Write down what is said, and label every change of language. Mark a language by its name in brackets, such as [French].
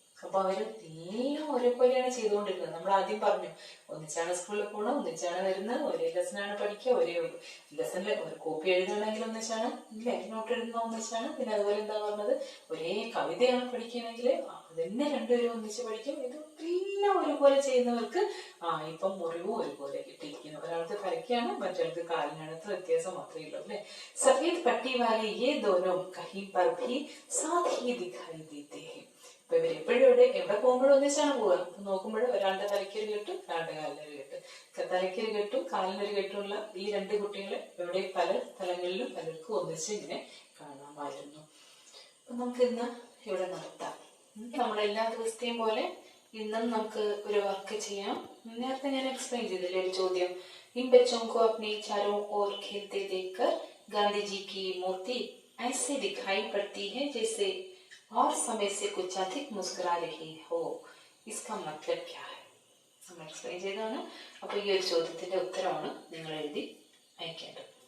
[Malayalam] അപ്പൊ അവര് എല്ലാം ഒരേപോലെയാണ് ചെയ്തുകൊണ്ടിരുന്നത്. നമ്മൾ ആദ്യം പറഞ്ഞു, ഒന്നിച്ചാണ് സ്കൂളിൽ പോകണം, ഒന്നിച്ചാണ് വരുന്നത്, ഒരേ ലെസനാണ് പഠിക്കുക, ഒരേ ലെസണിൽ ഒരു കോപ്പി എഴുതണമെങ്കിൽ ഒന്നിച്ചാണ്, ഇല്ലേ? നോട്ട് എഴുതുന്ന ഒന്നിച്ചാണ്. പിന്നെ അതുപോലെ എന്താ പറഞ്ഞത്? ഒരേ കവിതയാണ് പഠിക്കണമെങ്കിൽ അതന്നെ രണ്ടുപേരും ഒന്നിച്ച് പഠിക്കും. ഇതെല്ലാം ഒരുപോലെ ചെയ്യുന്നവർക്ക് ഇപ്പം മുറിവും ഒരുപോലെ കിട്ടിയിരിക്കുന്നു. ഒരാൾക്ക് തലയ്ക്കാണ്, മറ്റൊരാൾക്ക് കാലിനടുത്ത് വ്യത്യാസം മാത്രമേ ഉള്ളൂ അല്ലെ? [Hindi] സഫേദ് പട്ടി വാലെ യേ ദോനോ കहीं पर भी साथ ही दिखाई देते हैं. [Malayalam] അപ്പൊ ഇവർ എപ്പോഴും എവിടെ പോകുമ്പോഴും ഒന്നിച്ചാണ് പോവുക. നോക്കുമ്പോൾ ഒരാളുടെ തലയ്ക്കൊരു കെട്ടും ഒരാളുടെ കാലിനൊരു കെട്ടും, തലയ്ക്കൊരു കെട്ടും കാലിനൊരു കെട്ടുമുള്ള ഈ രണ്ട് കുട്ടികളെ ഇവിടെ പല സ്ഥലങ്ങളിലും പലർക്കും ഒന്നിച്ച് ഇങ്ങനെ കാണാമായിരുന്നു. അപ്പൊ നമുക്ക് ഇന്ന് ഇവിടെ നിർത്താം. നമ്മളെല്ലാ ദിവസത്തെയും പോലെ ഇന്നും നമുക്ക് ഒരു വർക്ക് ചെയ്യാം. നേരത്തെ ഞാൻ എക്സ്പ്ലെയിൻ ചെയ്തില്ലേ ഒരു ചോദ്യം, [Hindi] इन बच्चों को अपने चारों ओर खेलते देखकर गांधी जी की मूर्ति ऐसे दिखाई पड़ती है जैसे और समय से कुछ अधिक मुस्कुरा रही हो. इसका मतलब क्या है? [Malayalam] നമ്മൾ എക്സ്പ്ലെയിൻ ചെയ്തതാണ്. അപ്പൊ ഈ ഒരു ചോദ്യത്തിന്റെ ഉത്തരമാണ് നിങ്ങൾ എഴുതി അയക്കേണ്ടത്.